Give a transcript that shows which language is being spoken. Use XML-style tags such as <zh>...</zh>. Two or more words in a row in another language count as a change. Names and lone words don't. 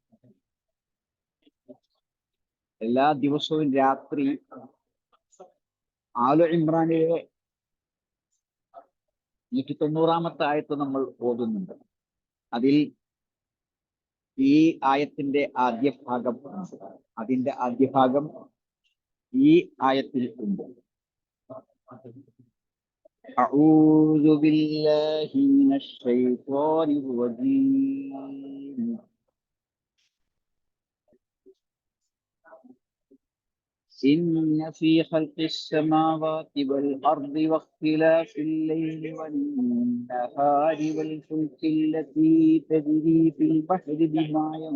<ml>എല്ലാ ദിവസവും രാത്രി ആലു ഇമ്രാനിലെ 190-ാമത്തെ ആയത്ത് നമ്മൾ ഓതുന്നുണ്ട്. അതിൽ ഈ ആയത്തിന്റെ ആദ്യ ഭാഗം ഈ ആയത്തിൽ ഉണ്ട്.</ml> <ar>أعوذ بالله من الشيطان الرجيم. إن في خلق السماوات والأرض واختلاف الليل والنهار والفلك التي تجري في البحر بما</ar>